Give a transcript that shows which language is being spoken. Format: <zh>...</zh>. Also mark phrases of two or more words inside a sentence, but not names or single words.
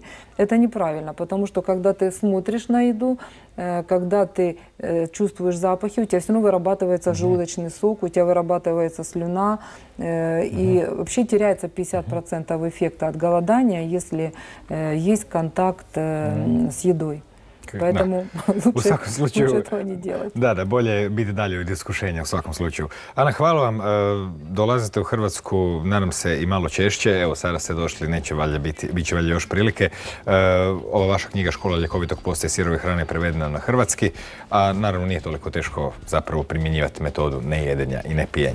<ru>Это неправильно, потому что когда ты смотришь на еду, когда ты чувствуешь запахи, у тебя все равно вырабатывается желудочный сок, у тебя вырабатывается слюна, и вообще теряется 50% эффекта от голодания, если есть контакт с едой. Поэтому лучше этого не делать.</ru> <hr>Da, bolje je biti dalje od iskušenja u svakom slučaju. Ana, hvala vam. Dolazite u Hrvatsku, nadam se, i malo češće. Evo, sada ste došli, neće valjda biti, bit će valjda još prilike. Ova vaša knjiga Škola ljekovitog posta i sirove hrane prevedena na hrvatski, a naravno nije toliko teško zapravo primjenjivati metodu nejedenja i nepijenja.</hr>